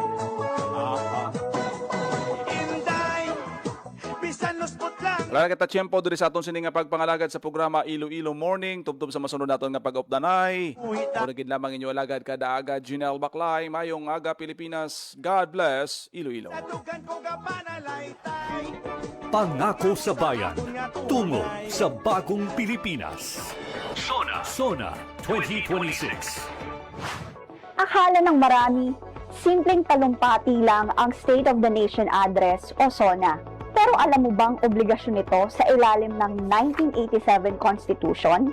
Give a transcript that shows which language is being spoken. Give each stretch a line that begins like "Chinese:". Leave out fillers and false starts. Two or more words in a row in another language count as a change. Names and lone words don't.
Hiligaynon: Inday, bisan luspot lang. Wala na kita tiyempo diri sa aton sini nga pagpangalagad sa programa Iloilo Morning. Tubtob sa masunod naton nga pag-updanay. Turigid lamang inyo alagad kada aga Junel Baclay. Mayong aga Pilipinas.
English: God bless
Hiligaynon: Iloilo. Sa dugan ko ga panalaytay.
Filipino: Pangako sa bayan, tungo sa bagong Pilipinas. Sona 2026. Akala ng marami, simpleng talumpati lang ang State of the Nation Address o SONA. Pero alam mo bang obligasyon ito sa ilalim ng 1987 Constitution?